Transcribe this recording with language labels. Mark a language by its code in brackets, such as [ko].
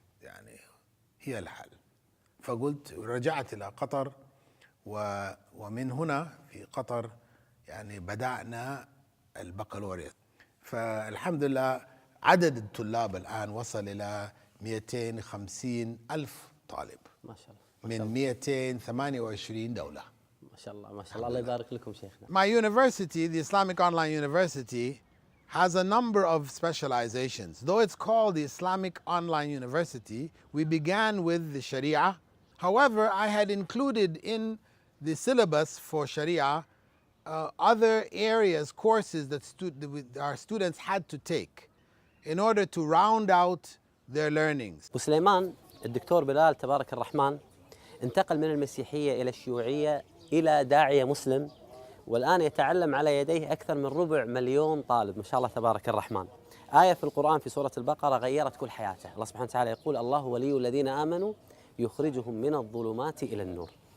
[ar] يعني هي الحل. فقلت رجعت إلى قطر، ومن هنا في قطر يعني بدأنا البكالوريا. فالحمد لله عدد الطلاب الآن وصل إلى 250 ألف طالب، ما شاء الله، من 228 دولة. ما شاء الله ما شاء الله، الله يبارك لكم شيخنا. [en] My university, the Islamic Online University, has a number of specializations. Though it's called the Islamic Online University, we began with the Sharia. However, I had included in the syllabus for Sharia other areas, courses that our students had to take in order to round out their learnings. [ar] وسليمان، الدكتور بلال تبارك الرحمن انتقل من المسيحية إلى الشيوعية إلى داعية مسلم والآن يتعلم على يديه أكثر من 250,000 طالب، ما شاء الله تبارك الرحمن. آية في القرآن في سورة البقرة غيرت كل حياته. الله سبحانه وتعالى يقول: الله ولي الذين آمنوا يخرجهم من الظلمات إلى النور.